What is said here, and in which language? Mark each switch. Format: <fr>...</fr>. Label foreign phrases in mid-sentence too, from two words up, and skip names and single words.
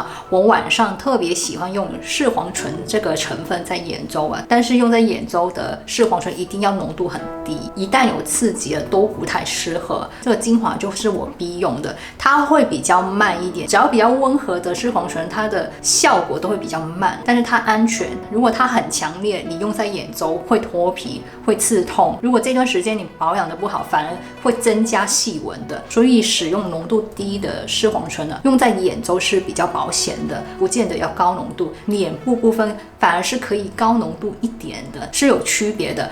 <zh>我晚上特別喜歡用視黃醇這個成分在眼周啊，但是用在眼周的視黃醇一定要濃度很低，一旦有刺激了都不太適合。這個精華就是我必用的。它會比較慢一點，只要比較溫和的視黃醇，它的效果都會比較慢，但是它安全。如果它很強烈，你用在眼周會脫皮、會刺痛。如果這段時間你保養的不好，反而會增加細紋的。所以使用濃度低的視黃醇呢，用在眼周是比較保險的，不見得要高濃度。臉部部分反而是可以高濃度一點的，是有區別的。</zh>